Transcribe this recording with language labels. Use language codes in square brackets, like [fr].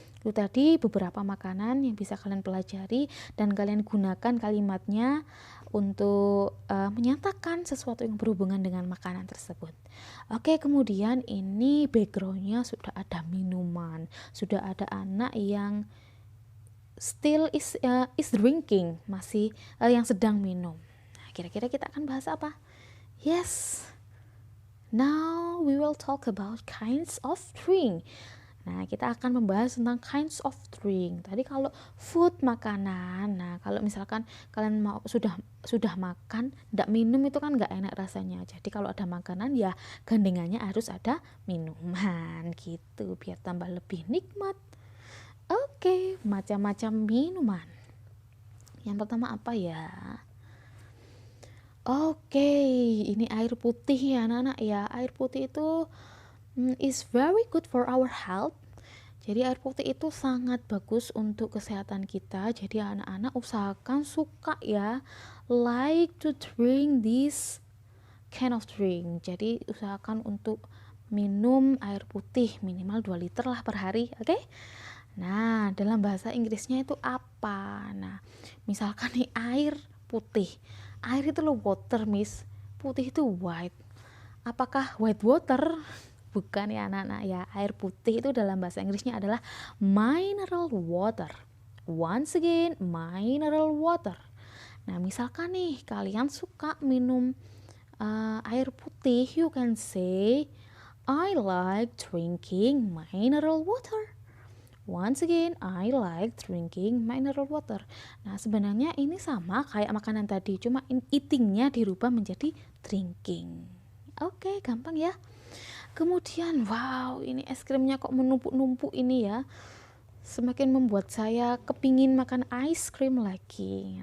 [id] Itu tadi beberapa makanan yang bisa kalian pelajari dan kalian gunakan kalimatnya untuk menyatakan sesuatu yang berhubungan dengan makanan tersebut. Oke, kemudian ini backgroundnya sudah ada minuman, sudah ada anak yang [en] still is drinking, [id] masih yang sedang minum. Nah, kira-kira kita akan bahas apa? [en] Yes, now we will talk about kinds of drink. [id] Nah, kita akan membahas tentang [en] kinds of drink. [id] Tadi kalau food, makanan. Nah, kalau misalkan kalian mau sudah makan, tidak minum itu kan nggak enak rasanya. Jadi kalau ada makanan ya gandengannya harus ada minuman gitu, biar tambah lebih nikmat. Oke, macam-macam minuman. Yang pertama apa ya? Oke, ini air putih ya anak-anak ya. Air putih itu [en] is very good for our health. [id] Jadi air putih itu sangat bagus untuk kesehatan kita. Jadi anak-anak usahakan suka ya, [en] like to drink this kind of drink. [id] Jadi usahakan untuk minum air putih minimal 2 liter lah per hari, oke? Nah, dalam bahasa Inggrisnya itu apa? Nah, misalkan nih air putih. Air itu loh water, Miss. Putih itu white. Apakah white water? Bukan ya anak-anak ya. Air putih itu dalam bahasa Inggrisnya adalah mineral water. [en] Once again, mineral water. [id] Nah, misalkan nih kalian suka minum air putih, [en] you can say I like drinking mineral water. Once again, I like drinking mineral water. [id] Nah, sebenarnya ini sama kayak makanan tadi, cuma eatingnya dirubah menjadi drinking. Oke, gampang ya. Kemudian, wow, ini es krimnya kok menumpuk-numpuk ini ya. Semakin membuat saya kepingin makan ice cream lagi.